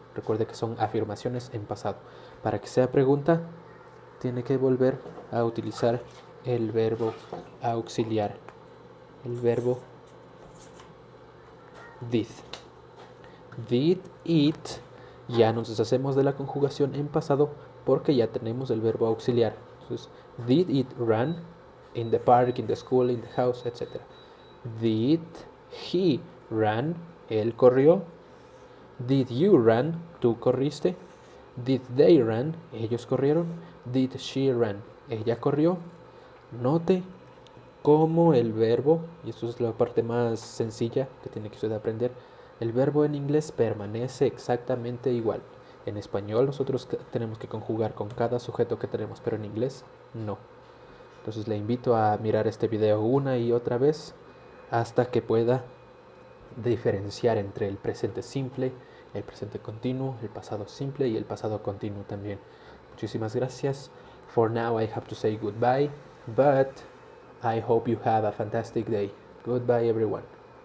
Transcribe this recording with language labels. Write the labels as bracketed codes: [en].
[es] Recuerde que son afirmaciones en pasado. Para que sea pregunta, tiene que volver a utilizar el verbo auxiliar. El verbo did. [en] Did it. [es] Ya nos deshacemos de la conjugación en pasado porque ya tenemos el verbo auxiliar. [en] Entonces, did it run in the park, in the school, in the house, etc. Did he run? [es] Él corrió. [en] Did you run? [es] Tú corriste. [en] Did they run? [es] Ellos corrieron. [en] Did she run? [es] Ella corrió. Note cómo el verbo, y esto es la parte más sencilla que tiene que usted aprender, el verbo en inglés permanece exactamente igual. En español nosotros tenemos que conjugar con cada sujeto que tenemos, pero en inglés no. Entonces le invito a mirar este video una y otra vez hasta que pueda diferenciar entre el presente simple, el presente continuo, el pasado simple y el pasado continuo también. Muchísimas gracias. [en] For now I have to say goodbye, but I hope you have a fantastic day. Goodbye everyone.